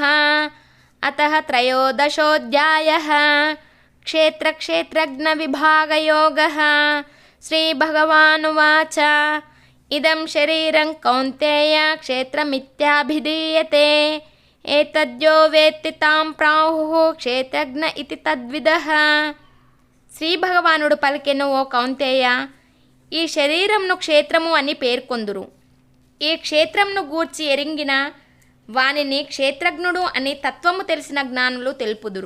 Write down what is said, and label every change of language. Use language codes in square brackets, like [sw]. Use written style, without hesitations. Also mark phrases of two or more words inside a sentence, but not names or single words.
[sa] अतः त्रयोदशोऽध्यायः। क्षेत्रक्षेत्रज्ञविभागयोगः। श्रीभगवानुवाच इदं शरीरं कौन्तेय क्षेत्रमित्याभिधीयते। एतद्यो वेत्ति తాం ప్రాహుః క్షేత్రజ్ఞ ఇతి తద్విదః. [te] శ్రీ భగవానుడు పలికెను, ఓ కౌంతేయ, ఈ శరీరంను క్షేత్రము అని పేర్కొందురు. ఈ క్షేత్రంను గూర్చి ఎరింగిన వానిని క్షేత్రజ్ఞుడు అని తత్వము తెలిసిన జ్ఞానులు తెలుపుదురు.